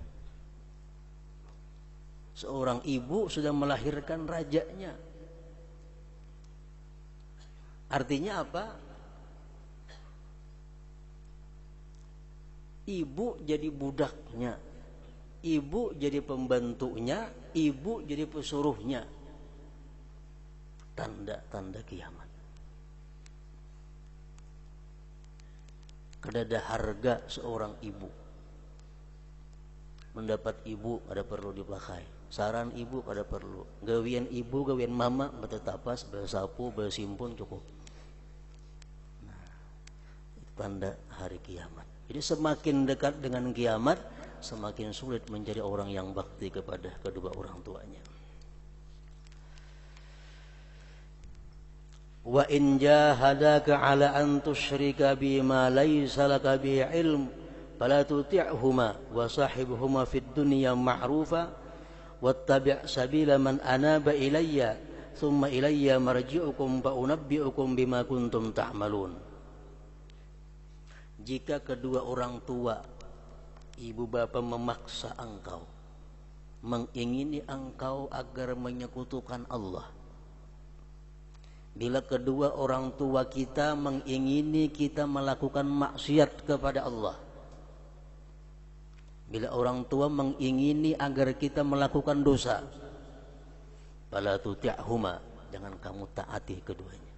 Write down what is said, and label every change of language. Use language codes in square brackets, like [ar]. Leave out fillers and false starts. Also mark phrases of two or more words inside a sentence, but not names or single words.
[id] Seorang ibu sudah melahirkan rajanya. Artinya apa? Ibu jadi budaknya, ibu jadi pembantunya, ibu jadi pesuruhnya. Tanda-tanda kiamat. Kada ada harga seorang ibu. Mendapat ibu kada perlu dipakai. Saran ibu kada perlu. Gawian ibu, gawian mama, betetapas, bersapu, bersimpun cukup. Nah, pada hari kiamat. Jadi semakin dekat dengan kiamat, semakin sulit menjadi orang yang bakti kepada kedua orang tuanya. [ar] وإن جاهداك على أن تشرك بي ما ليس لك به علم فلا تطعهما وصاحبهما في الدنيا معروفا واتبع سبيل من أناب إلي ثم إلي مرجعكم فأنبئكم بما كنتم تعملون. [id] Jika kedua orang tua, ibu bapa memaksa engkau, mengingini engkau agar menyekutukan Allah. Bila kedua orang tua kita mengingini kita melakukan maksiat kepada Allah, bila orang tua mengingini agar kita melakukan dosa, [ar] فلا تطعهما, [id] jangan kamu taati keduanya.